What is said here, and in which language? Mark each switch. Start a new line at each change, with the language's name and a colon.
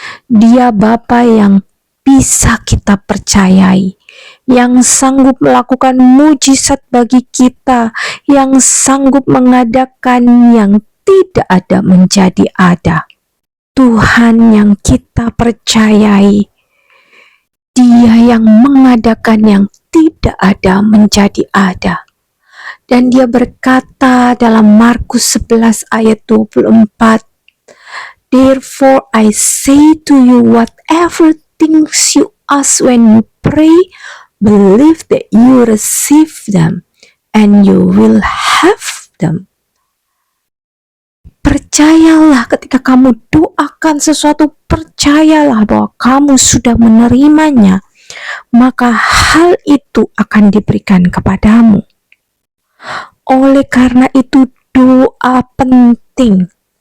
Indonesian: Dia Bapa yang bisa kita percayai, yang sanggup melakukan mujizat bagi kita, yang sanggup mengadakan yang tidak ada menjadi ada. Tuhan yang kita percayai, Dia yang mengadakan yang tidak ada menjadi ada.
English: Dan Dia berkata dalam Markus 11 ayat 24, "Therefore I say to you, whatever things you ask when you pray, believe that you receive them, and you will have them."
Indonesian: Percayalah ketika kamu doakan sesuatu, percayalah bahwa kamu sudah menerimanya, maka hal itu akan diberikan kepadamu. Oleh karena itu, doa penting.